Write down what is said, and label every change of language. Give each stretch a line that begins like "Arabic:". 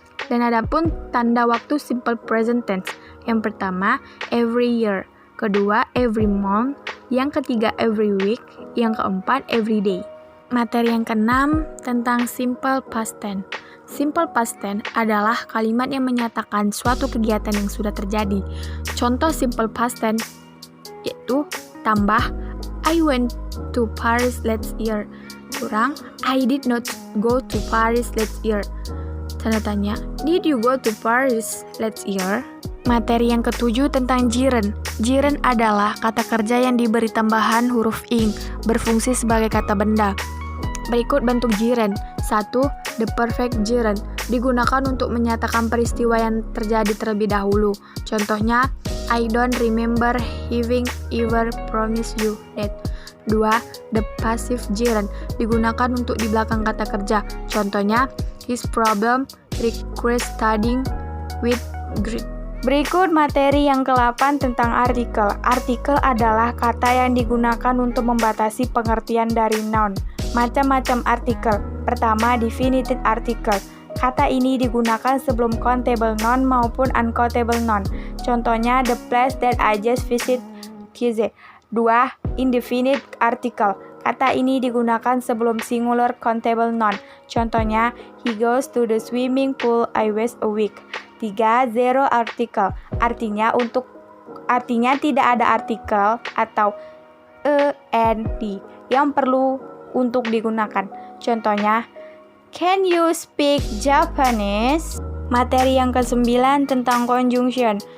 Indonesian: Dan adapun tanda waktu simple present tense, yang pertama every year, kedua every month, yang ketiga every week, yang keempat every day. Materi yang keenam tentang simple past tense. Simple past tense adalah kalimat yang menyatakan suatu kegiatan yang sudah terjadi. Contoh simple past tense yaitu tambah
English: I went to Paris last year,
Indonesian: kurang
English: I did not go to Paris last year.
Indonesian: Tanda tanya,
English: did you go to Paris last year?
Indonesian: Materi yang ketujuh tentang gerund. Gerund adalah kata kerja yang diberi tambahan huruf ing, berfungsi sebagai kata benda. Berikut bentuk gerund. 1. The perfect gerund, digunakan untuk menyatakan peristiwa yang terjadi terlebih dahulu. Contohnya,
English: I don't remember having ever promised you that.
Indonesian: 2. The passive gerund, digunakan untuk di belakang kata kerja. Contohnya,
English: his problem requires studying with grit.
Indonesian: Berikut materi yang ke-8 tentang artikel. Artikel adalah kata yang digunakan untuk membatasi pengertian dari noun. Macam-macam artikel. Pertama, definitive article. Kata ini digunakan sebelum countable noun maupun uncountable noun. Contohnya,
English: the place that I just visit Tuesday.
Indonesian: 2. Indefinite article. Kata ini digunakan sebelum singular countable noun. Contohnya,
English: he goes to the swimming pool I was a week.
Indonesian: 3. Zero article. Artinya tidak ada artikel atau and yang perlu untuk digunakan. Contohnya,
English: can you speak Japanese?
Indonesian: Materi yang ke-9 tentang conjunction.